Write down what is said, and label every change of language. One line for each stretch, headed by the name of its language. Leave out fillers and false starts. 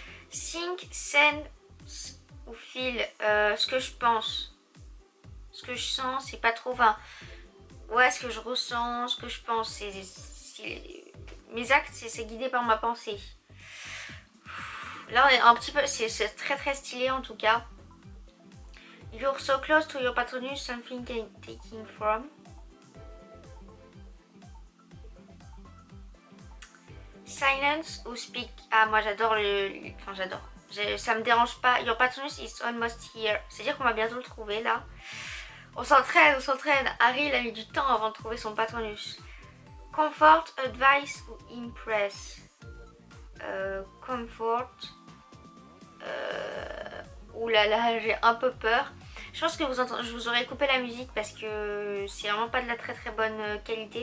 English: Think, sense
French: ou
English: feel.
French: Ce que je pense. Ce que je sens, c'est pas trop. Enfin, ouais, ce que je ressens, ce que je pense. Mes actes, c'est guidé par ma pensée. Là on est un petit peu, c'est très très stylé en tout cas.
English: You're so close to your Patronus, something taking from.
French: Silence ou
English: speak.
French: Ah moi j'adore j'adore. Ça me dérange pas.
English: Your Patronus is almost here.
French: C'est-à-dire qu'on va bientôt le trouver là. On s'entraîne. Harry il a mis du temps avant de trouver son Patronus.
English: Comfort, advice
French: ou
English: impress. Comfort.
French: Ouh là là, j'ai un peu peur. Je pense que je vous aurais coupé la musique parce que c'est vraiment pas de la très très bonne qualité.